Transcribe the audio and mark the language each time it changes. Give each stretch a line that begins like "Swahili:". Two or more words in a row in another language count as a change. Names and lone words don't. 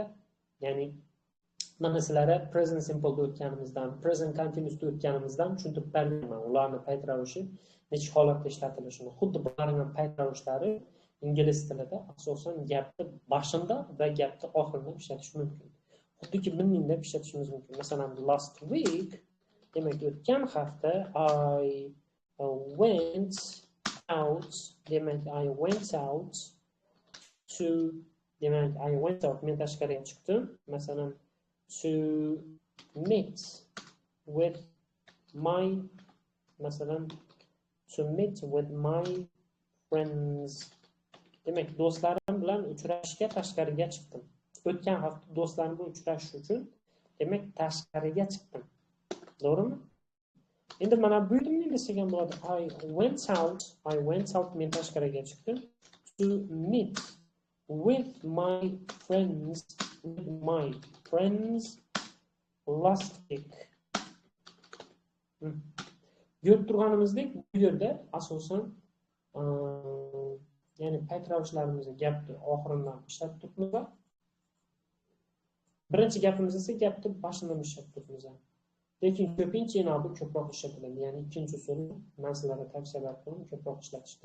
Uzbek: Ya'ni mana sizlarga
English: present simple
Uzbek: da o'tganimizdan,
English: present continuous
Uzbek: da o'tganimizdan tushuntirib bermayman. Ularning payt ravishi necha holatda ishlatilishini. Xuddi bularning payt ravishlari ingliz tilida asosan gapni boshida va gapni oxirida ishlatish mumkin. Xuddiki bunday deb ishlatishimiz mumkin. Masalan,
English: last week demak
Uzbek: o'tgan hafta
English: I went out, demak I went out to, demak I went out,
Uzbek: men tashqariga chiqdim. Masalan,
English: to meet with my, masalan, to meet with my friends.
Uzbek: Demak, do'stlarim bilan uchrashishga tashqariga chiqdim. O'tgan hafta do'stlarim bilan uchrashish uchun demak tashqariga chiqdim. To'g'rimi? Endi mana bu yerda nima desak bo'ladi?
English: I went out
Uzbek: men tashqariga chiqdim
English: to meet with my friends last week.
Uzbek: Ko'rib turganimizdek, bu yerda asosan ya'ni payt ravishlarimizni gapni oxiridan ishlatib turibmiz. Birinchi gapimiz esa gapni boshidan ishlatib turibmiz. Lekin ko'pincha yana bu ko'proq ishlatiladi. Ya'ni ikkinchi usul men sizlarga tavsiya beraman, ko'proq ishlatishdi.